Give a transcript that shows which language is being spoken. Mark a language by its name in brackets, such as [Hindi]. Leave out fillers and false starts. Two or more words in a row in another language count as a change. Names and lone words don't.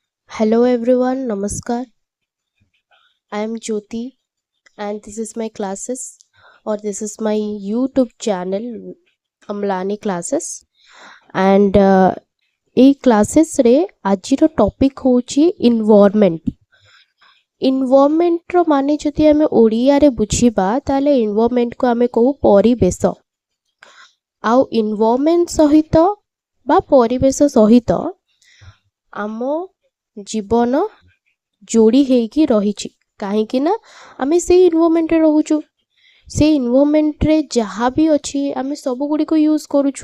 [English] Hello everyone, Namaskar. I am Jyoti and this is my classes or this is my YouTube channel Amlani classes and [Odia] এই କ୍ଲାସେସ୍ ରେ ଆଜିର ଟପିକ୍ ହେଉଛି ଇନଭାରମେଣ୍ଟର ମାନେ ଯଦି ଆମେ ଓଡ଼ିଆରେ ବୁଝିବା ତାହେଲେ ଇନଭାରମେଣ୍ଟକୁ ଆମେ କହୁ ପରିବେଶ। ଆଉ ଇନଭାରମେଣ୍ଟ ସହିତ ବା ପରିବେଶ ସହିତ ଆମ ଜୀବନ ଯୋଡ଼ି ହେଇକି ରହିଛି କାହିଁକି ନା ଆମେ ସେଇ ଇନଭାରମେଣ୍ଟରେ ରହୁଛୁ, ସେଇ ଇନଭାରମେଣ୍ଟରେ ଯାହା ବି ଅଛି ଆମେ ସବୁଗୁଡ଼ିକୁ ୟୁଜ୍ କରୁଛୁ।